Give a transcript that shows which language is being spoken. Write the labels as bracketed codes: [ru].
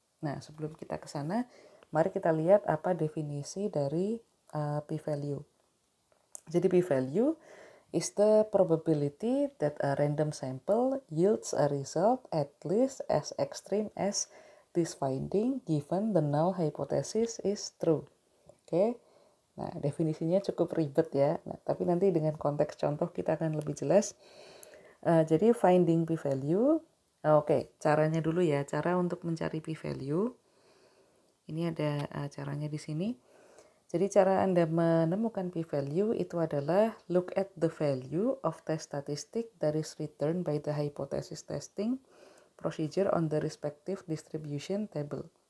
[id] Nah, sebelum kita ke sana, mari kita lihat apa definisi dari p-value. Jadi [en] p-value is the probability that a random sample yields a result at least as extreme as this finding given the null hypothesis is true. [id] Oke. Nah, definisinya cukup ribet ya. Nah, tapi nanti dengan konteks contoh kita akan lebih jelas. Jadi finding p-value. Oke, caranya dulu ya. Cara untuk mencari p-value. Ini ada caranya di sini. Jadi cara Anda menemukan p-value itu adalah [en] look at the value of test statistic that is returned by the hypothesis testing procedure on the respective distribution table.